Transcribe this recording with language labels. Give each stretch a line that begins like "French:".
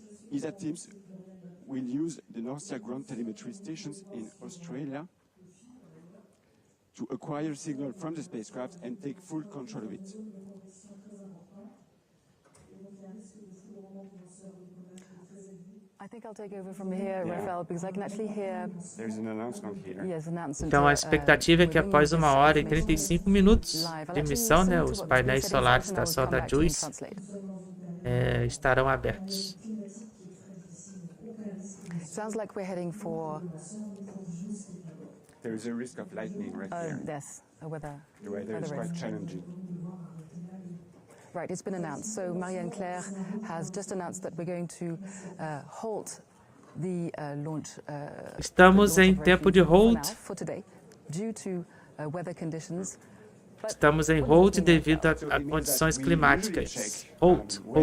English: ESA teams will use the Norcia ground telemetry stations in Australia to acquire signal from the spacecraft and take full control of it. think I'll take over from here, Rafael, because I can actually hear. There's an announcement here. Yes, announcement.
Portuguese: Então a expectativa é que após 1 hora e 35 minutos de missão, né, os painéis solares da Sonda JUICE estarão abertos.
English: Sounds like we're heading for. There is a risk of lightning right here. Yes, a weather. The weather is quite challenging. Right, it's been announced. So Marianne Claire has just announced that we're going to halt the launch.
Portuguese: Estamos em tempo de hold.
English: For today, due to weather conditions.
Portuguese: Estamos em hold devido a condições climáticas. Hold.